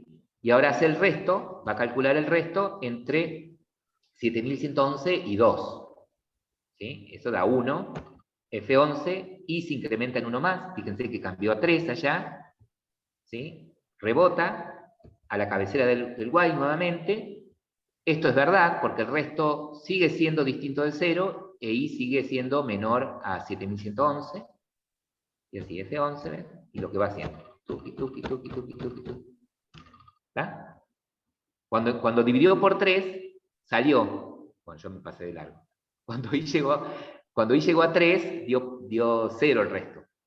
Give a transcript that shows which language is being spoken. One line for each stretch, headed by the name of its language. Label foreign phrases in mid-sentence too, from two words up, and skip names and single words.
Spanish: Y ahora hace el resto, va a calcular el resto entre 7111 y 2, ¿sí? Eso da 1, F11, y se incrementa en 1 más, fíjense que cambió a 3 allá, ¿sí? Rebota a la cabecera del while nuevamente. Esto es verdad, porque el resto sigue siendo distinto de 0, e i sigue siendo menor a 7111, y así F11, ¿ven? Y lo que va haciendo, tuki, tuki, tuki, tuki, tuki, tuki. ¿Está? Cuando dividió por 3, salió, bueno, yo me pasé de largo, cuando i llegó a 3, dio 0 el resto.